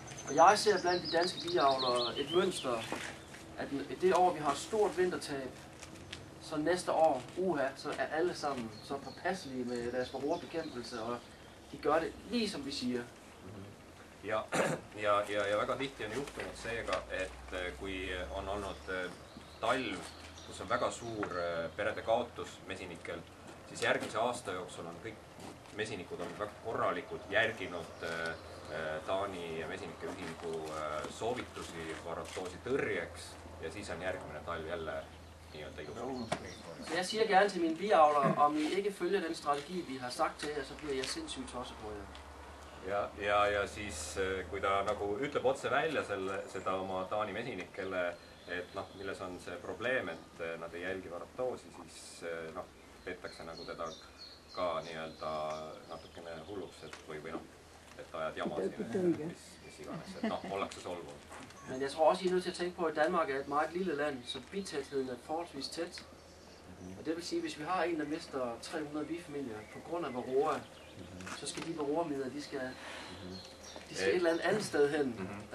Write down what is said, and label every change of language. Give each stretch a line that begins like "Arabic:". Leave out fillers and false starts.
Danish: Og jeg ser blandt de danske biavlere et mønster, at det år, vi har stort vintertab, så næste år, så er alle sammen så påpasselige med deres varroabekæmpelse, og de gør det lige som vi siger.
Estonian: Ja väga tihti on juhtunud seega, et kui on olnud talv, kus on väga suur perede kaotus mesinikel, siis järgmise aasta jooksul on kõik mesinikud on väga korralikult järginud Taani mesinike ühingu soovitusi varrotoosi tõrjeks ja siis on järgmine talv jälle nii-öelda ilus.
Danish: Så jeg siger gerne til mine biavlere, om I ikke følger den strategi, vi har sagt til jer, så bliver jeg sindssygt tosset på jer.
Estonian: Ja siis, kui ta nagu ütleb otse välja seda oma Taani mesinikele, et noh, milles on see probleem, et nad ei jälgi varatoosi, siis noh, peetakse nagu teda ka nii-öelda natukene hulluks, et või noh, et ajad jama siin, mis iganes, et noh, ollakse solvunud.
Danish: Men jeg tror også, I er nødt til at tænke på, at Danmark er et meget lille land, så bitætheden er forholdsvis tæt. Og det vil sige, at hvis vi har en, der mister 300 bifamilier på grund af varroa, så skal de varroamidler, de skal et eller andet sted hen.